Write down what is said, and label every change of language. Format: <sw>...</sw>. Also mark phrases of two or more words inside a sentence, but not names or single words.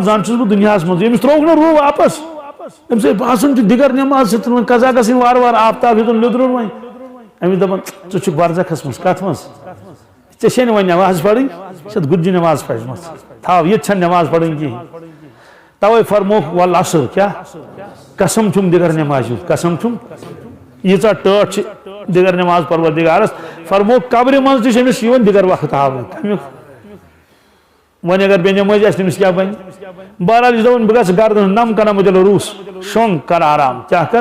<ks>زن چھُس بہٕ دُنیاہس منٛز أمِس ترٛووُکھ نہٕ روح واپس أمِس باسان چھُ دِگر نٮ۪ماز سۭتۍ وۄنۍ قضا گژھٕنۍ وارٕ وارٕ آفتاب ہیوٚتُن لیٚدرُن وۄنۍ أمِس دپان ژٕ چھُکھ برزخس منٛز کتھ منٛز ژےٚ چھے نہٕ وۄنۍ نٮ۪ماز پرٕنۍ ژےٚ چھَتھ گُتجہِ نٮ۪ماز پرِمٕژ تھاو ییٚتہِ چھَنہٕ نٮ۪ماز پرٕنۍ کِہیٖنۍ توے فرمووُکھ والعصر کیا قسم چھُم دِگر نٮ۪مازِ ہُنٛد قسم چھُم ییٖژاہ ٹٲٹھ چھِ دِگر نٮ۪ماز پروردگارس فرمووُکھ قبرِ منٛز تہِ چھُ أمِس یِوان دِگر وقت ہاونہٕ تمیُک وۄنۍ اگر بے نٮ۪مٲزی آسہِ تٔمِس کیٛاہ بنہِ بہرحال یہِ چھُ دپان بہٕ گژھٕ گردن نم کرم دِل روٗس شۄنٛگ کر آرام کیٛاہ کر</ks>